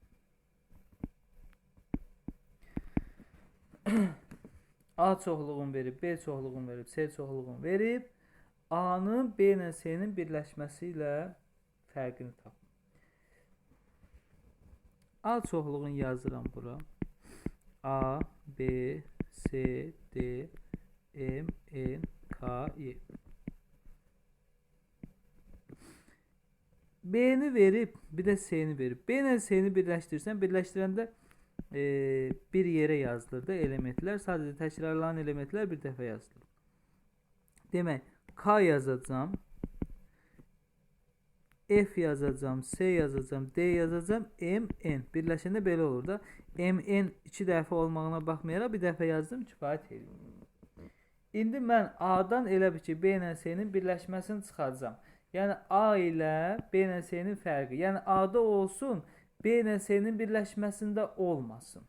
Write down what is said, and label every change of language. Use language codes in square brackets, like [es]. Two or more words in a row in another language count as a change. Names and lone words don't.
[az] A çoxluğun verib, B çoxluğun verib, C çoxluğun verib, A-nın B ilə C-nin birləşməsi ilə fərqini tap. A çoxluğunu yazıram bura. A, B, C, D, M, N, K, Y. [tr] B'ni verip bir de S'ni verip B ile S'ni birleştirirsen birleştirende bir yere yazılır da elementler. Sadece tekrarlanan elementler bir defa yazılır. [az] Demek K yazacağım. F yazacağım, S yazacağım, D yazacağım, M, N. Birləşəndə belə olur da. M, N 2 dəfə olmağına baxmayaraq bir dəfə yazdım, kifayət edir. İndi mən A-dan elə bir ki, B ilə S-nin birləşməsini çıxacağam. Yəni A ilə B ilə S-nin fərqi. Yəni A-da olsun, B ilə S-nin birləşməsində olmasın.